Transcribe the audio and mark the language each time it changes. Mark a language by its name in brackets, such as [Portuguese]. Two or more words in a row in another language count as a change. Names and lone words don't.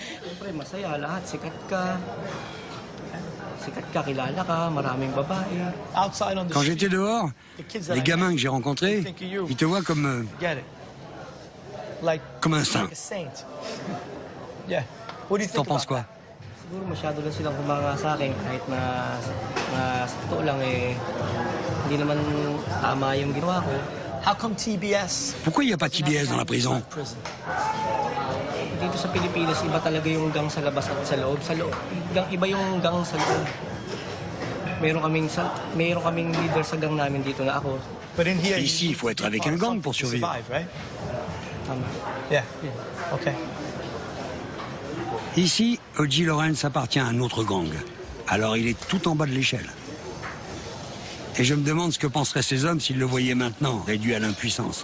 [French] Quand j'étais dehors, les gamins que j'ai rencontrés, ils te voient comme un saint. T'en penses quoi? [Filipino] Siguro masyado lang silang humanga sa akin kahit na sa totoo lang hindi naman tama yung ginawa ko. [English] How come TBS? [French] Pourquoi il n'y a pas de TBS dans la prison? [Filipino] Dito sa Pilipinas, iba talaga yung gang sa labas at sa loob. Iba yung gang sa loob. Meron kaming leader sa gang namin dito na ako. [French] Ici, il faut être avec un gang pour survivre. [Filipino] Tama. [English] Yeah. Okay. [French] Ici, O.J. Lawrence appartient à un autre gang. Alors il est tout en bas de l'échelle. Et je me demande ce que penseraient ces hommes s'ils le voyaient maintenant, réduit à l'impuissance.